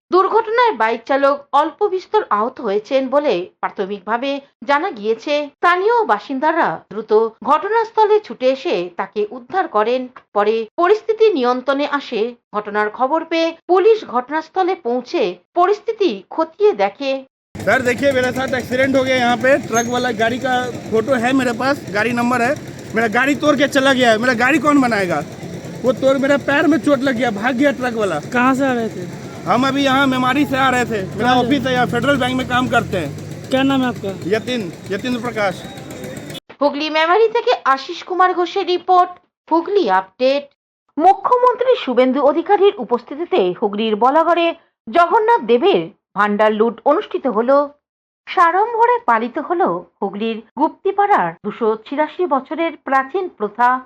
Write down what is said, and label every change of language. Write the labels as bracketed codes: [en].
[bn] দুর্ঘটনায় বাইক চালক অল্প বিস্তর আহত হয়েছেন বলে প্রাথমিকভাবে জানা গিয়েছে। স্থানীয় বাসিন্দারা দ্রুত ঘটনাস্থলে ছুটে এসে তাকে উদ্ধার করেন। পরে পরিস্থিতি নিয়ন্ত্রণে আসে। ঘটনার খবর পেয়ে পুলিশ ঘটনাস্থলে পৌঁছে পরিস্থিতি খতিয়ে দেখে। [hi] सर देखिए मेरे साथ एक्सीडेंट हो गया यहाँ पे। ट्रक वाला गाड़ी का फोटो है मेरे पास, गाड़ी नंबर है। मेरा गाड़ी तोड़ के चला गया है। मेरा गाड़ी कौन बनाएगा? वो तोड़, मेरा पैर में चोट लग गया, भाग गया ट्रक वाला। कहाँ से आ रहे थे? हम अभी यहाँ मेमारी से आ रहे थे। मेरा ऑफिस है यहाँ, फेडरल बैंक में काम करते हैं। क्या नाम है आपका? यतीन्द्र प्रकाश। [bn] হুগলি মেমারি থেকে আশিস কুমার ঘোষের রিপোর্ট, হুগলি আপডেট। মুখ্যমন্ত্রী শুভেন্দু অধিকারীর উপস্থিতিতে হুগলির বলাগড়ে জগন্নাথ দেবের ভান্ডার লুট অনুষ্ঠিত হলো। সাড়ম্বরে পালিত হলো হুগলির গুপ্তিপাড়ার 286 বছরের প্রাচীন প্রথা।